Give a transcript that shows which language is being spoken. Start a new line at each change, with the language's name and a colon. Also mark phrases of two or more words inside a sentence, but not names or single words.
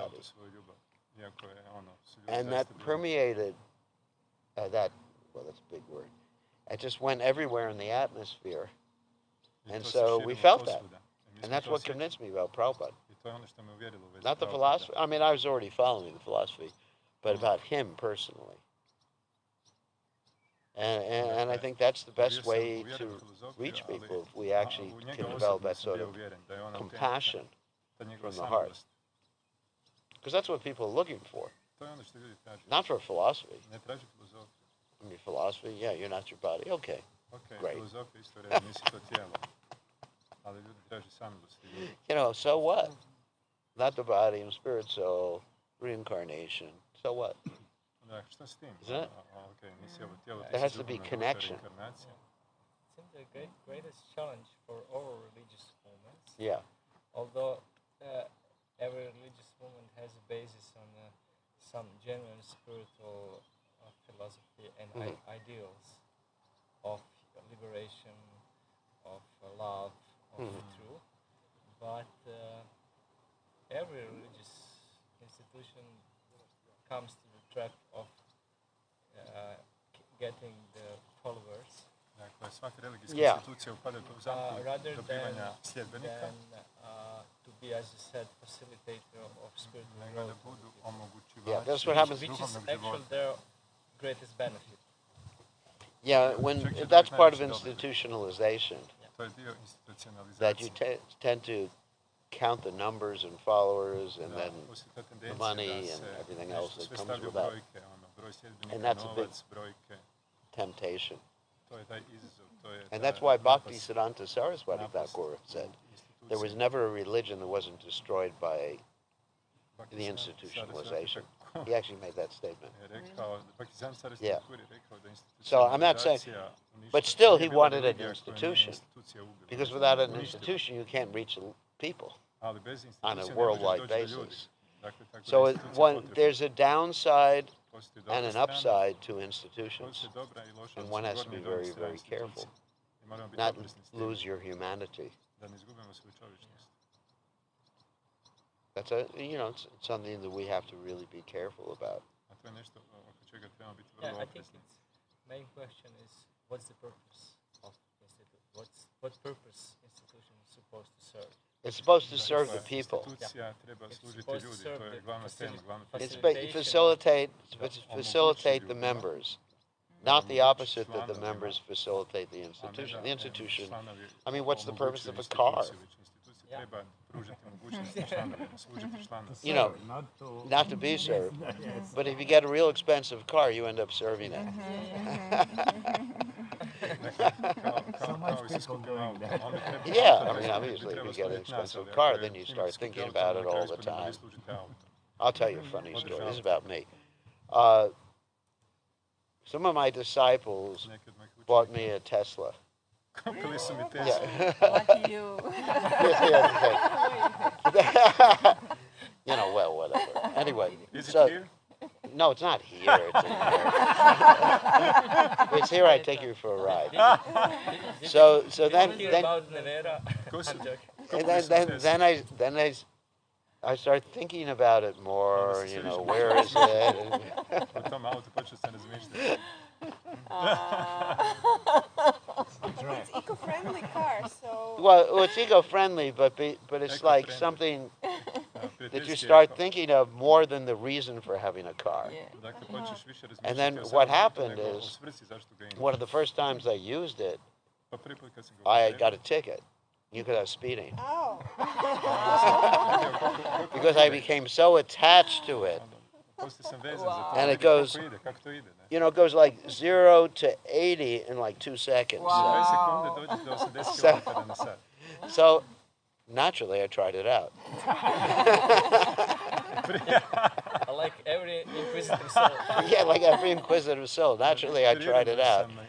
English: everybody.
Croatian: tu svoju ljubav. Iako je su ljudi
English: And that
Croatian: zaista bili-
English: permeated that's a big word. It just went everywhere in the atmosphere.
Croatian: i
English: And
Croatian: to se
English: so we
Croatian: širilo
English: felt that.
Croatian: posvuda. I mi
English: And
Croatian: smo
English: that's
Croatian: to
English: what
Croatian: osjetili.
English: convinced me about Prabhupada.
Croatian: I to je ono što me uvjerilo u vezi
English: Not the Prabhupada. philosophy. I mean, I was already following the philosophy, but about him personally. And I think that's the best way to reach people if we actually can develop that sort of compassion from the heart. Because that's what people are looking for,
Croatian: To je ono što ljudi traže.
English: not for philosophy.
Croatian: Ne traže filozofiju.
English: I mean, philosophy, yeah, you're not your body. Okay. Ok, Great.
Croatian: filozofija isto reći, nisi to tijelo. Ali ljudi traže samilost.
English: You know, so what? Not the body and spirit, soul, reincarnation. So what?
Croatian: Da, šta s tim?
English: Isn't it?
Croatian: Ok, nisi ovo tijelo, ti
English: There
Croatian: si
English: has to be
Croatian: duhovna duša,
English: connection.
Croatian: reinkarnacija.
English: It seems the greatest challenge for all religious movements, Yeah. although every religious movement has a basis on some genuine spiritual philosophy and ideals of liberation, of love, of the truth. But every religious institution comes to the trap of getting the followers
Croatian: Dakle, svaka religijska
English: Yeah.
Croatian: institucija upada u zamku
English: rather
Croatian: dobivanja sljedbenika,
English: than to be, as you said, facilitator of spiritual
Croatian: nego da
English: growth,
Croatian: budu omogućivači
English: Yeah, that's what happens- which is
Croatian: duhovnog
English: actually
Croatian: života.
English: their greatest benefit. Yeah, that's part of institutionalization,
Croatian: To je dio
English: that you
Croatian: institucionalizacije.
English: tend to count the numbers and followers and
Croatian: Da,
English: then
Croatian: postoji ta tendencija
English: money
Croatian: da
English: and
Croatian: se
English: everything
Croatian: nešto
English: else that
Croatian: sve
English: comes
Croatian: stavlja u
English: with that.
Croatian: brojke, broj sljedbenika,
English: And that's a big-
Croatian: novac, brojke,
English: temptation.
Croatian: to je taj izazov, to je
English: And
Croatian: ta
English: that's why Bhakti
Croatian: napast-
English: Siddhanta Saraswati
Croatian: napast
English: Thakur said,
Croatian: institucije.
English: there was never a religion that wasn't destroyed by Bhakti the Siddhanta institutionalization. Saraswati He actually made that statement.
Croatian: je rekao, Bhakti Siddhanta Saraswati
English: Yeah.
Croatian: Thakur je rekao da
English: So I'm not saying-
Croatian: institucionalizacija uništava-
English: but still he
Croatian: nije bila
English: wanted an
Croatian: religija koja nije
English: institution.
Croatian: institucija ubila.
English: Because without an
Croatian: Uništila.
English: institution, you can't reach the people.
Croatian: Ali bez
English: on a
Croatian: institucija ne možeš
English: worldwide
Croatian: doći do ljudi.
English: basis.
Croatian: Dakle, tako da
English: So
Croatian: institucija potrebna.
English: there's a downside
Croatian: Postoji dobra
English: and an
Croatian: strana,
English: upside to institutions.
Croatian: postoji dobra i loša,
English: And one has to
Croatian: gornja
English: be
Croatian: i donja
English: very,
Croatian: strana
English: very careful.
Croatian: institucije. I moramo biti
English: Not
Croatian: oprezni s tim,
English: lose your humanity.
Croatian: da ne izgubimo svoju čovječnost.
English: That's it's something that we have to really be careful about.
Croatian: A to je nešto oko čega trebamo biti
English: Yeah,
Croatian: vrlo
English: I think
Croatian: oprezni.
English: its main question is what's the purpose of institute? What purpose institution is supposed to serve? It's supposed to serve the
Croatian: Dakle,
English: people.
Croatian: institucija treba
English: It's
Croatian: služiti
English: supposed to
Croatian: ljudi,
English: serve
Croatian: to je
English: the
Croatian: glavna tema, glavna
English: It's facilitation. facilitate the members, not the opposite that the members facilitate the institution. The institution. I mean, what's the purpose of a car?
Croatian: Institucija treba pružiti mogućnosti članovima, služiti članovima.
English: You know, not to be served. But if you get a real expensive car, you end up serving it.
Croatian: Kao i sa skupim autom. Oni treba-
English: Yeah, I mean,
Croatian: auto
English: obviously, if
Croatian: treba
English: you get an
Croatian: služiti nas,
English: expensive
Croatian: ali
English: car,
Croatian: ako
English: then you
Croatian: imate
English: start
Croatian: skupi
English: thinking
Croatian: auto,
English: about
Croatian: onda
English: it all
Croatian: na
English: the
Croatian: kraju ispadne da
English: time.
Croatian: vi služite auto.
English: I'll tell you a funny story.
Croatian: Podržavate.
English: This is about me. Some of my disciples
Croatian: Neki od mojih
English: bought
Croatian: učenika
English: me a Tesla.
Croatian: kupili su mi Teslu.
English: Yeah. Lucky you. You know, well, whatever. Anyway, Is it so here? no, it's not here. It's in here. It's here. I take you for a ride. So then Hear then about Nevera.
Croatian: Ko su-
English: I'm joking. and
Croatian: kupili su mi Teslu.
English: then I start thinking about it more. You know, where is it?
Croatian: U tom autu počeo sam razmišljati.
English: It's eco-friendly car, so Well, it's eco-friendly, but it's like Eco-friendly. something that you
Croatian: Prijateljski
English: start
Croatian: eko.
English: thinking of more than the reason for having a car. Yeah.
Croatian: Dakle, počneš više
English: And then
Croatian: razmišljati o
English: what
Croatian: samom
English: happened
Croatian: nego o
English: is,
Croatian: svrsi zašto ga imaš.
English: One of the first times I used it,
Croatian: Pa prvi put kad sam ga
English: I
Croatian: upotrijebio,
English: got a ticket. You could have speeding oh, because I became so attached to it.
Croatian: poslije sam vezan za to.
English: And it
Croatian: vidim
English: goes-
Croatian: kako ide, kako to ide. Ne?
English: You know, it goes like 0 to 80 in like 2 seconds.
Croatian: Za 2 sekunde dođe do 80 km na sat.
English: So naturally, I tried it out. Like every inquisitive soul. Yeah, like every inquisitive soul. Naturally, I tried it out.